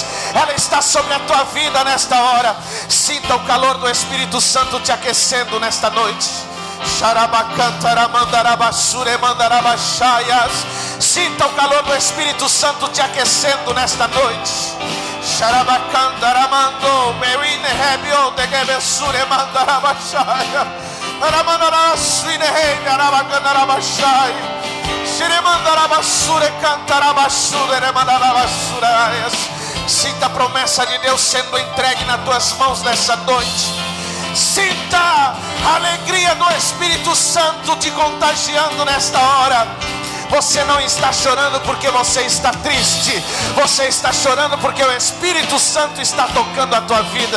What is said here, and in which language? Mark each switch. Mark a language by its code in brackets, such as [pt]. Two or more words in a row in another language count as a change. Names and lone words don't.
[pt] Ela está sobre a tua vida nesta hora. Sinta o calor do Espírito Santo te aquecendo nesta noite. Sinta o calor do Espírito Santo te aquecendo nesta noite. Xarabacandaramando, Mewine Rebio, de Gebesure Mandarabashaya, Aramanarasuine Rei, Arabacandarabashai, Xeremandarabasure, Cantarabasure, Remandarabassuraias. Sinta a promessa de Deus sendo entregue nas tuas mãos nessa noite. Sinta a alegria do Espírito Santo te contagiando nesta hora. Você não está chorando porque você está triste. Você está chorando porque o Espírito Santo está tocando a tua vida.